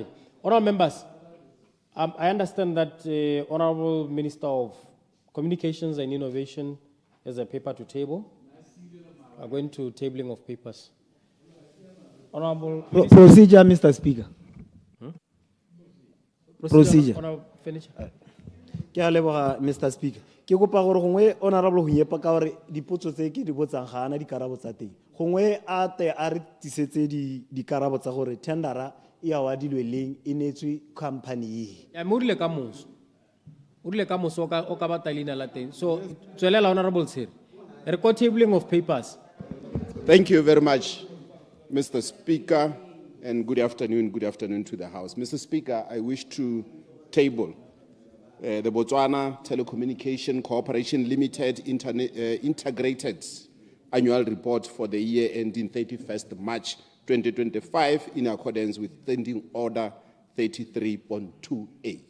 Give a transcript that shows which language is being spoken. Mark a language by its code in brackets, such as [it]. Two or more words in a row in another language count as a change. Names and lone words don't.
[en] Honourable members, I understand that Honourable Minister of Communications and Innovation has a paper to table. We are going to tabling of papers. Honourable Procedure, Mr. Speaker. Procedure. Honourable, finish. [tn] Ke a leboga, [en] Mr. Speaker. [tn] Ke kopa gore gongwe honorable 𝗔𝗽𝗫𝗑 ka gore dipotso tse ke di botsang ga ana dikarabo tsa teng. Gongwe a tle a re tisetse dikarabo tsa gore tendera e awadilwe leng e neetswe company e. Ya mo rile ka moso. O rile ka moso o ka batla leina la teng. So tswelela Honourable Tshiri. [en] Record tabling of papers. Thank you very much, Mr. Speaker, and good afternoon to the House. Mr. Speaker, I wish to table the Botswana Telecommunication Corporation Limited integrated annual report for the year ending 31st March 2025 in accordance with Standing Order 33.2A.